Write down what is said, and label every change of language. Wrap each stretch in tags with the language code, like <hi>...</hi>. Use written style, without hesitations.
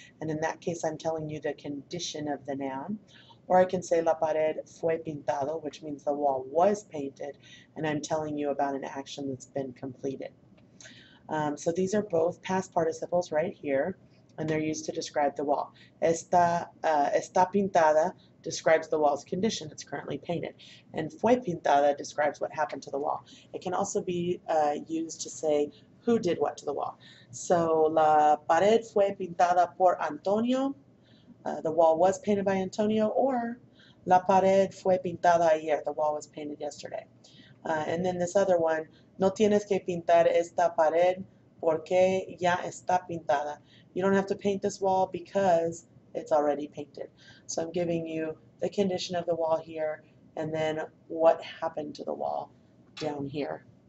<en>And in that case, I'm telling you the condition of the noun. Or I can say</en> <es>la pared fue pintado,</es> <en>which means the wall was painted, and I'm telling you about an action that's been completed. So these are both past participles right here, and they're used to describe the wall. Está pintada describes the wall's condition. It's currently painted. And fue pintada describes what happened to the wall. It can also be used to say who did what to the wall.</en> <es>So la pared fue pintada por Antonio.</es> <en>The wall was painted by Antonio, or</en> <es>la pared fue pintada ayer.</es> <en>The wall was painted yesterday. And then this other one,</en> <es>no tienes que pintar esta pared porque ya está pintada.</es> <en>You don't have to paint this wall because it's already painted. So I'm giving you the condition of the wall here and then what happened to the wall down here.</en>